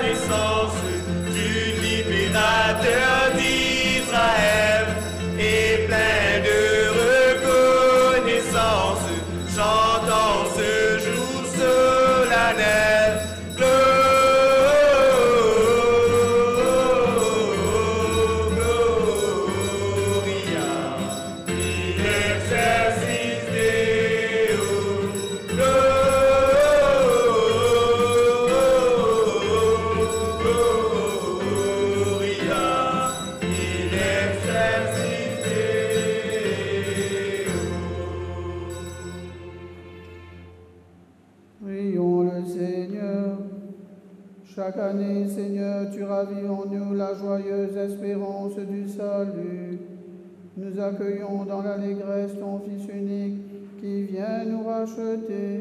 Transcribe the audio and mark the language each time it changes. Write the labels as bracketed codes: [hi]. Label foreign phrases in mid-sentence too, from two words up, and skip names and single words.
[fr] naissance du libérateur d'Israël et plein de reconnaissance, chantant ce jour solennel. [la] Gloria in excelsis Deo. Gloria in excelsis Deo. [fr] Prions le Seigneur. Chaque année, Seigneur, tu ravives en nous la joyeuse espérance du salut. Nous accueillons dans l'allégresse ton Fils unique qui vient nous racheter.